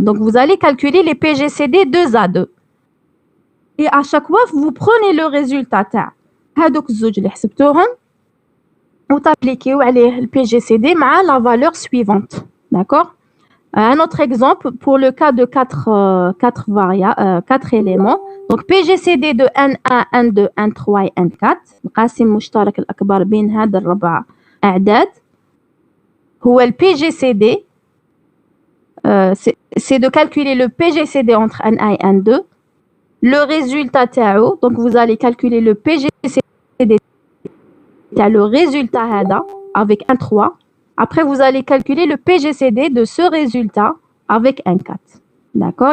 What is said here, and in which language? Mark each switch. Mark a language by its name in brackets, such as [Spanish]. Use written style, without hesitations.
[French] Donc, vous allez calculer les PGCD 2A2. Et à chaque fois, vous prenez le résultat [Arabic] تاع هادوك الزوج اللي حسبتوهم وتابليكيو عليه [French] le PGCD [Arabic] مع [French] la valeur suivante. D'accord? Un autre exemple pour le cas de 4 éléments. Donc PGCD de N1, N2, N3 et N4. [Arabic] القاسم المشترك الأكبر بين هاد الربع أعداد هو [French] le PGCD. C'est de calculer le PGCD entre N1 et N2. Le résultat [Arabic] تاعو, [French] donc vous allez calculer le PGCD [Arabic] تاع [French] le résultat [Arabic] هذا [French] avec un 3. Après vous allez calculer le PGCD de ce résultat avec un 4. D'accord?